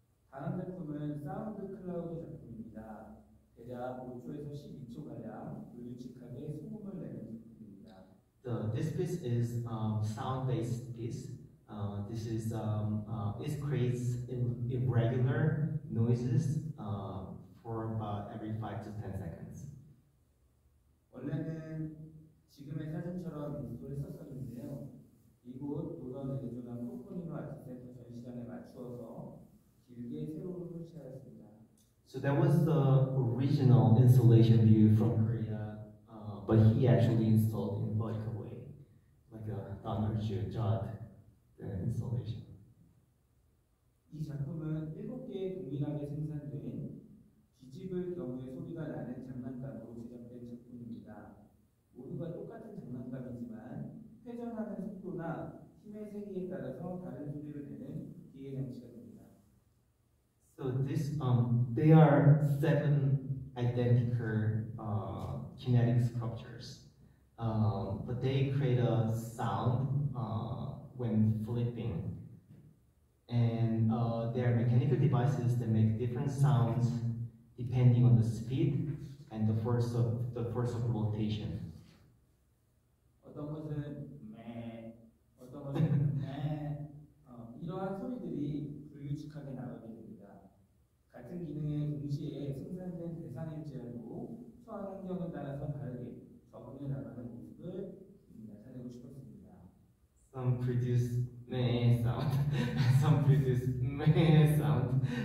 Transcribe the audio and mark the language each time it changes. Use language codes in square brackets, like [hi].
[ko] 다음 작품은 사운드 클라우드 작품입니다. 대략 5초에서 12초가량 불규칙하게 소음을 내는 작품입니다. [en] This piece is sound-based piece. It creates irregular noises for about every 5 to 10 seconds. [ko] 원래는 지금의 사진처럼 인스톨을 썼었는데요. 이곳 노던 애리조나 코코니노 아트센터 전시장에 맞추어서 길게 세로로 설치하였습니다. [en] So that was the original installation view from Korea, but he actually installed in vertical way, like a Donald Judd installation. [ko] 이 작품은 7개의 동일하게 생산된 뒤집을 경우에 소리가 나는 장난감으로 제작된 작품입니다. 모두가 똑같은 장난감이지만 회전하는 속도나 힘의 세기에 따라서 다른 소리를 내는 기계 장치가 됩니다. [en] So they are 7 identical kinetic sculptures, but they create a sound when flipping, and they are mechanical devices that make different sounds depending on the speed and the force of rotation. [ko] 어떤 것은 매, 어떤 것은 매, 이러한 소리들이 불규칙하게 나오게 됩니다. 같은 기능에 동시에 생산된 대상일지라도 소환 환경에 따라서 다르게 적응해 나가는 모습을 나타내고 싶었습니다. [en] Some produce meh sound, some produce meh sound.